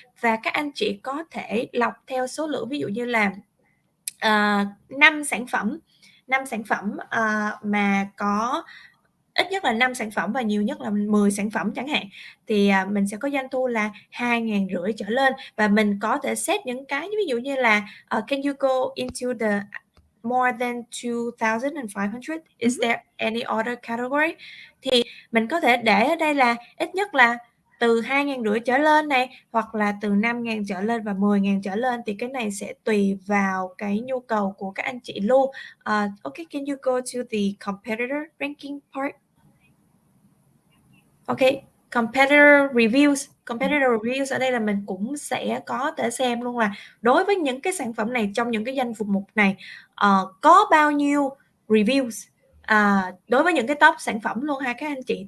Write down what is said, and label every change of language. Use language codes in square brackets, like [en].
[vi] Và các anh chị có thể lọc theo số lượng, ví dụ như là 5 sản phẩm mà có ít nhất là 5 sản phẩm và nhiều nhất là 10 sản phẩm chẳng hạn, thì mình sẽ có doanh thu là 2.500 trở lên. Và mình có thể set những cái ví dụ như là [en] can you go into the more than 2,500? Is there any other category? [vi] Thì mình có thể để ở đây là ít nhất là từ 2.500 trở lên này, hoặc là từ 5.000 trở lên và 10.000 trở lên. Thì cái này sẽ tùy vào cái nhu cầu của các anh chị luôn. [en] Okay, can you go to the competitor ranking part? [vi] Okay, competitor reviews ở đây là mình cũng sẽ có thể xem luôn là đối với những cái sản phẩm này trong những cái danh mục này có bao nhiêu reviews đối với những cái top sản phẩm luôn ha các anh chị.